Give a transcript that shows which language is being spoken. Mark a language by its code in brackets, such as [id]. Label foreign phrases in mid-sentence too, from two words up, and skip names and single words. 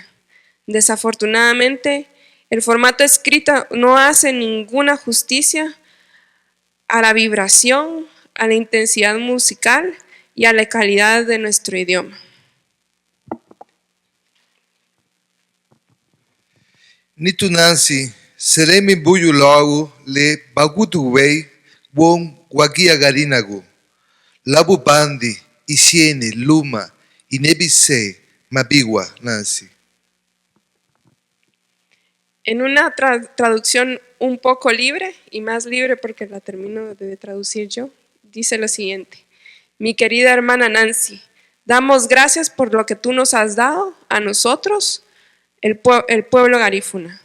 [es] Desafortunadamente, el formato escrito no hace ninguna justicia a la vibración, a la intensidad musical y a la calidad de nuestro idioma. [cab] Nitu Nancy, seremi buyu logo le bagutu wei won wagia garinagu. Labu bandi, isiene, luma, inebise, mabigua, Nancy. [es] En una traducción un poco libre, y más libre porque la termino de traducir yo, dice lo siguiente: mi querida hermana Nancy, damos gracias por lo que tú nos has dado a nosotros, el pueblo garífuna.